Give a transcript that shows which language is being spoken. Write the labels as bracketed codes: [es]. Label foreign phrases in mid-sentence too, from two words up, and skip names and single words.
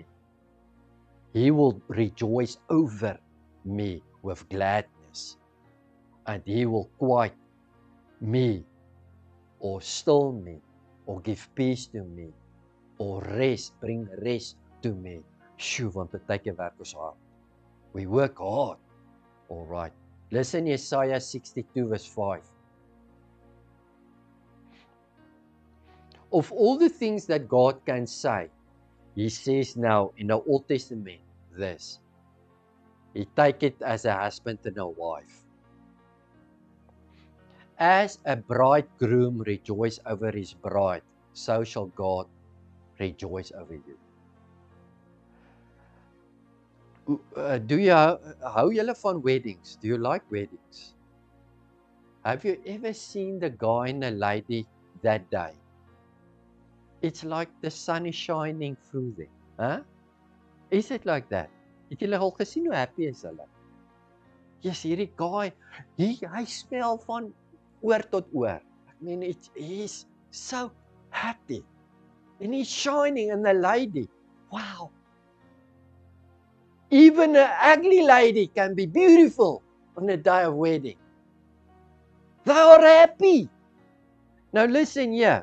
[en] He will rejoice over me with gladness, and He will quiet me, or still me, or give peace to me, or rest, bring rest to me. [af] Sjoe, want partykeer werk ons hard. [en] We work hard. All right. Listen, Isaiah 62 verse 5. Of all the things that God can say, He says now in the Old Testament this. He take it as a husband and a wife. As a bridegroom rejoices over his bride, so shall God rejoice over you. Do you [af] hou julle van weddings? [en] Do you like weddings? Have you ever seen the guy and the lady that day? It's like the sun is shining through them. Huh? Is it like that? [af] Het julle al gesien hoe happy is hulle? Yes, hierdie guy, hy smel van oor tot oor. [en] I mean, he's so happy. And he's shining, and the lady, wow. Even an ugly lady can be beautiful on a day of wedding. They are happy. Now listen here.